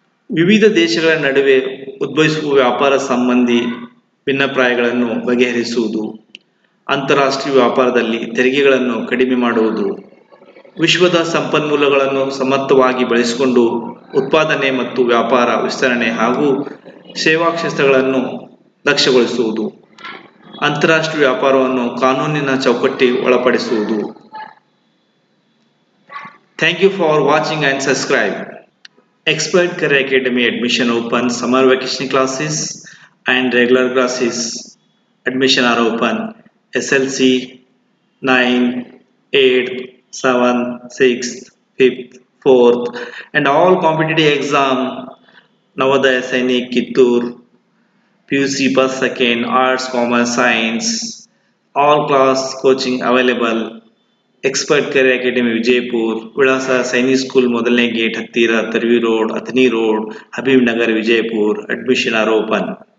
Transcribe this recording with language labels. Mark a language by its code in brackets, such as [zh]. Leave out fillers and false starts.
[kn] ವಿವಿಧ ದೇಶಗಳ ನಡುವೆ ಉದ್ಭವಿಸುವ ವ್ಯಾಪಾರ ಸಂಬಂಧಿ ಭಿನ್ನಾಭಿಪ್ರಾಯಗಳನ್ನು ಬಗೆಹರಿಸುವುದು, ಅಂತಾರಾಷ್ಟ್ರೀಯ ವ್ಯಾಪಾರದಲ್ಲಿ ತೆರಿಗೆಗಳನ್ನು ಕಡಿಮೆ ಮಾಡುವುದು, ವಿಶ್ವದ ಸಂಪನ್ಮೂಲಗಳನ್ನು ಸಮರ್ಥವಾಗಿ ಬಳಸಿಕೊಂಡು ಉತ್ಪಾದನೆ ಮತ್ತು ವ್ಯಾಪಾರ ವಿಸ್ತರಣೆ ಹಾಗೂ ಸೇವಾ ಕ್ಷೇತ್ರಗಳನ್ನು ದಕ್ಷಗೊಳಿಸುವುದು, ಅಂತಾರಾಷ್ಟ್ರೀಯ ವ್ಯಾಪಾರವನ್ನು ಕಾನೂನಿನ ಚೌಕಟ್ಟಿಗೆ ಒಳಪಡಿಸುವುದು. [en] Thank you for watching and subscribe. Expert Career Academy admission open. Summer vacation classes and regular classes admission are open. SLC 9, 8, 7, 6, 5th, 4th and all competitive exam Navodaya Sainik, Kittur, PUC First, Second, Arts, Commerce, Science, all class coaching available. [kn] Expert Career Academy Vijaypur, ವಿಳಾಸ Sainik school ಮೊದಲನೇ gate ಹತ್ತಿರ, Tarvi road, Athani road, Habib Nagar, Vijayapura. [en] Admission are open.